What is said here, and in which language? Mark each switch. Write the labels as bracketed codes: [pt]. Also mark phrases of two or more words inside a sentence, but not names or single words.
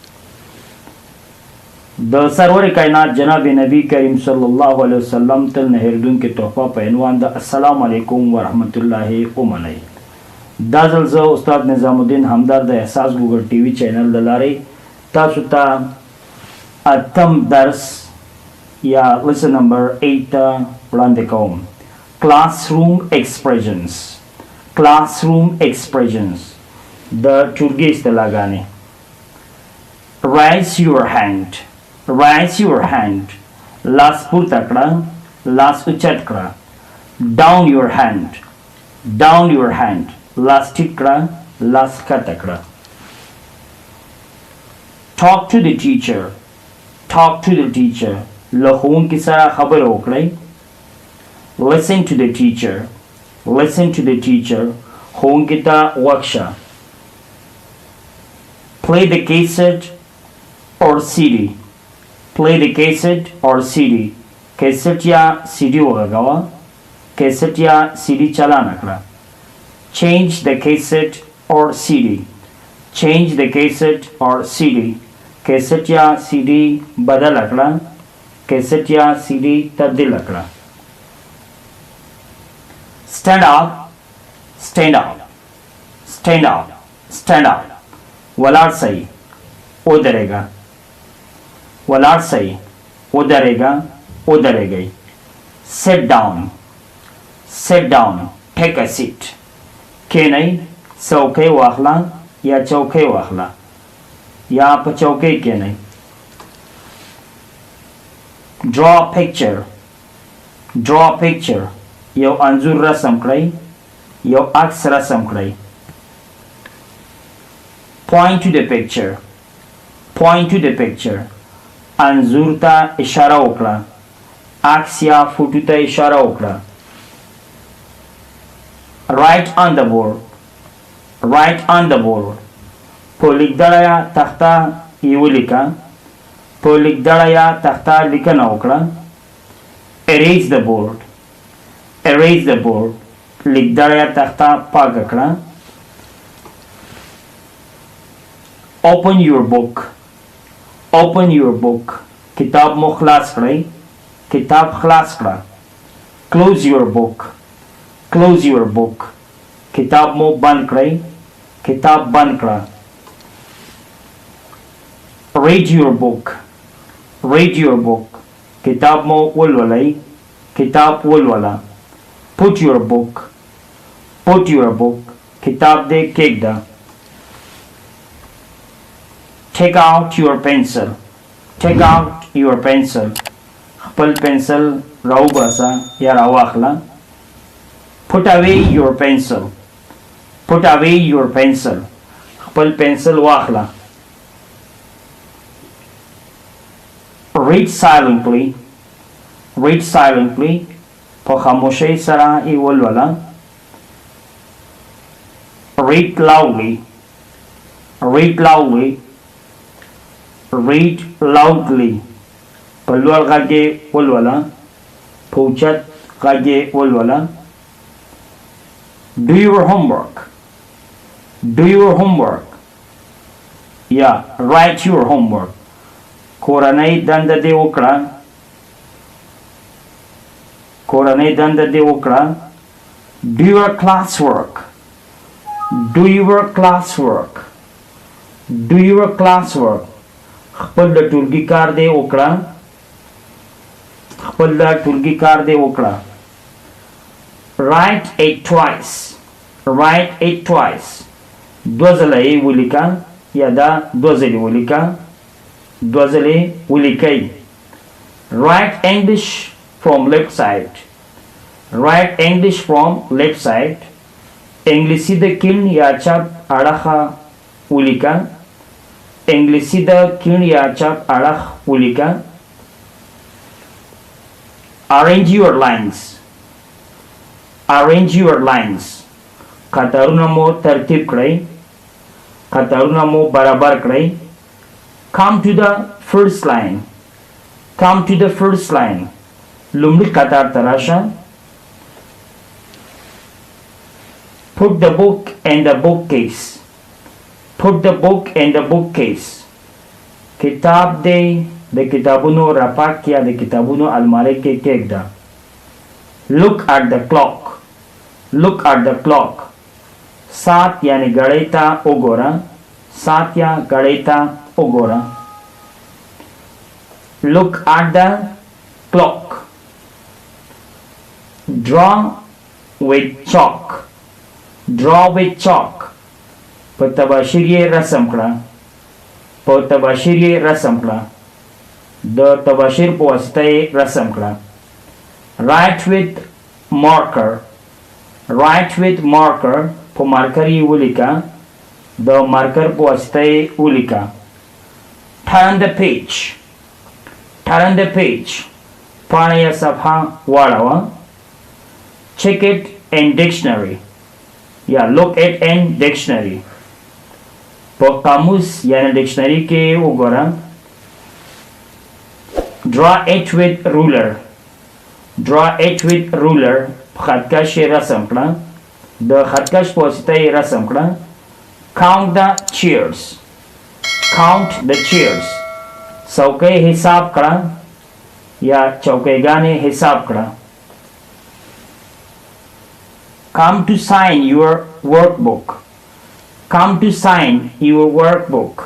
[ps] د سرور کائنات جناب نبی کریم [ar] صلی الله علیه وسلم [ps] تل نه هېرېدونکې تحفه په عنوان د [ar] السلام علیکم ورحمت الله [ps] ومنئ. دا ځل زه استاد نظام الدین همدرد د احساس ګوګل ټي وي چینل له لارې تاسو ته اتم درس یا [en] lesson number [ps] 8 وړاندې کوم. [en] Classroom expressions. Classroom expressions. [ps] د ټولګي اصطلاحګانې. [en] Raise your hand. Raise your hand. [ps] لاس پورته کړه. لاس اوچت کړه. [en] Down your hand. Down your hand. [ps] لاس ټیټ کړه. لاس ښکته کړه. [en] Talk to the teacher. Talk to the teacher. [ps] له ښوونکي سره خبرې وکړئ. [en] Listen to the teacher. Listen to the teacher. [ps] ښوونکي ته غوږ شه. [en] Play the cassette or CD. Play the cassette or CD. [ps] cassette یا CD وغږوه. cassette یا CD چالانه کړه. [en] Change the cassette or CD. Change the cassette or CD. [ps] cassette یا CD بدل کړه. cassette یا CD تبدیل کړه. [en] Stand up. Stand up. Stand up. Stand up. [ps] ولاړ سئ. ودرېږه. ولاړ سئ. ودرېږه. ودرېږئ. [en] Sit down. Sit down. Take a seat. [ps] کېنئ. څوکۍ واخله یا چوکۍ واخله یا په چوکۍ کېنئ. [en] Draw a picture. Draw a picture. [ps] یو انځور رسم کړئ. یو عکس رسم کړئ. [en] Point to the picture. Point to the picture. [ps] انځور ته اشاره وکړه. عکس یا فوټو ته اشاره وکړه. [en] Write on the board. Write on the board. [ps] په لیکدړه تخته یې ولیکه. په لیکدړه تخته لیکنه وکړه. [en] Erase the board. Erase the board. [ps] لیکدړه تخته پاکه کړه. [en] Open your book. Open your book. [ps] کتاب مو خلاص کړئ. کتاب خلاص کړه. [en] Close your book. Close your book. [ps] کتاب مو بند کړئ. کتاب بند کړه. [en] Read your book. Read your book. [ps] کتاب مو ولولئ. کتاب ولوله. [en] Put your book. Put your book. [ps] کتاب دې کېږده. [en] Take out your pencil. Take out your pencil. [ps] خپل پنسل راوباسه یا راواخله. [en] Put away your pencil. Put away your pencil. [ps] خپل پنسل واخله. [en] Read silently. Read silently. [ps] په خاموشۍ سره یې ولوله. [en] Read loudly. Read loudly. Read loudly. [ps] په لوړ غږ یې ولوله. په اوچت غږ یې ولوله. [en] Do your homework. Do your homework. یا write your homework. [ps] کورنۍ دنده دې وکړه. کورنۍ دنده دې وکړه. [en] Do your classwork. Do your classwork. Do your classwork. [ps] خپل د ټولګي کار دې وکړه. خپل د ټولګي کار دې وکړه. [en] Write it twice. Write it twice. [ps] دو ځله یې ولیکه یا دا دو ځلې ولیکه. دو ځلې ولیکئ. [en] Write English from left side. Write English from left side. [ps] انګلیسي د کیڼ یا چپ اړخه ولیکه. انګلیسي د کیڼ یا چپ اړخ ولیکه. [en] Arrange your lines. Arrange your lines. [ps] قطارونه مو ترتیب کړئ. قطارونه مو برابر کړئ. [en] Come to the first line. Come to the first line. [ps] لومړي قطار ته راشه. [en] Put the book in the bookcase. Put the book in the bookcase. [ps] किताब दे د किताबونو رپاک یا د किताबونو الماری کې کېږده. [en] Look at the clock. Look at the clock. [ps] سات یعنی घड़ी ته وګوره. سات یا घड़ी ته وګوره. [en] Look at the clock. Draw with chalk. Draw with chalk. [ps] په تباشیر یې رسم کړه. په تباشیر یې رسم کړه. د تباشیر په واسطه یې رسم کړه. [en] Write with marker. Write with marker. [ps] په مارکر یې ولیکه. د مارکر په واسطه یې ولیکه. [en] Turn the page. Turn the page. [ps] پاڼه یا صفحه واړوه. [en] Check it in dictionary. یا look it in dictionary. [ps] په قاموس یعنی ډکشنری کې وګوره. [en] Draw it with ruler. Draw it with ruler. [ps] خطکش یې رسم کړه. د خطکش په واسطه یې رسم کړه. [en] Count the chairs. Count the chairs. [ps] څوکۍ حساب کړه یا چوکیګانې حساب کړه. [en] Come to sign your workbook. Come to sign your workbook.